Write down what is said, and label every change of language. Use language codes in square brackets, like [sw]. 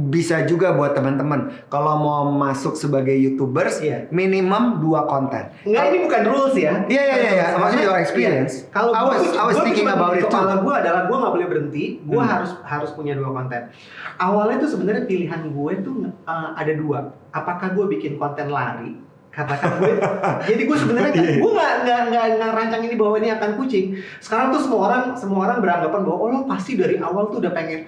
[id] bisa juga buat teman-teman kalau mau masuk sebagai YouTubers Iya. minimum 2 konten. Enggak, ini bukan rules ya. Iya. Maksudnya [en] your experience. [id] Iya. Kalau [en] I was thinking about it too. [id] Kepala gue adalah gue nggak boleh berhenti. Gue harus punya 2 konten. Awalnya tuh sebenarnya pilihan gue tuh ada 2. Apakah gue bikin konten lari? Katakan gue. Jadi gue sebenarnya gue nggak rancang ini bahwa ini akan kucing. Sekarang tuh semua orang beranggapan bahwa lo pasti dari awal tuh udah pengen